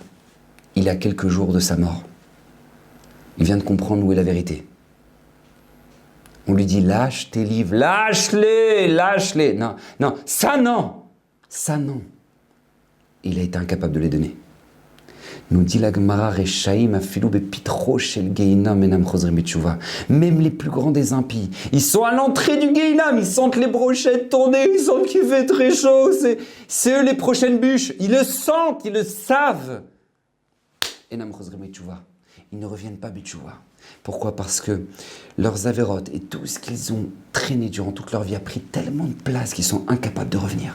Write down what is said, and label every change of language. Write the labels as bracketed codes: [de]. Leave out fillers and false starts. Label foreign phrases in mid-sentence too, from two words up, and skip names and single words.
[fr] Il est à quelques jours de sa mort. Il vient de comprendre où est la vérité. On lui dit, lâche tes livres, lâche-les. Non, ça non. Il a été incapable de les donner. Nous dit la Gemara, [he] רשעים אפילו בפתחו של גיהנם אינם חוזרים בתשובה. [fr] Même les plus grands des impies, ils sont à l'entrée du geinam, ils sentent les brochettes tourner, ils sentent qu'il fait très chaud, c'est eux les prochaines bûches. Ils le sentent, ils le savent. [he] אינם חוזרים בתשובה. [fr] Ils ne reviennent pas betchouva. Pourquoi ? Parce que leurs avérotes et tout ce qu'ils ont traîné durant toute leur vie a pris tellement de place qu'ils sont incapables de revenir.